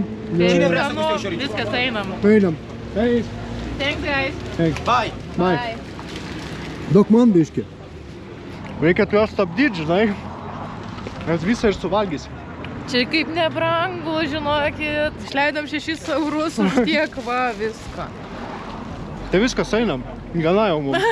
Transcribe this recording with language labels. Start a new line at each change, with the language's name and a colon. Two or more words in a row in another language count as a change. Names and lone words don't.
Romanian: Cine vrea să guste șorici?
Lithuanian: Viskas einam. Einam.
English: Hey. Thanks, guys. Bye. Bye.
Lithuanian: Duok man biškį. Reikia juos stabdyti, žinai. Nes visą ir suvalgysi. Čia kaip nebrangu, žinokit. Išleidom 6 eurus už tiek, va, viską. Tai viskas einam. Gana jau mums.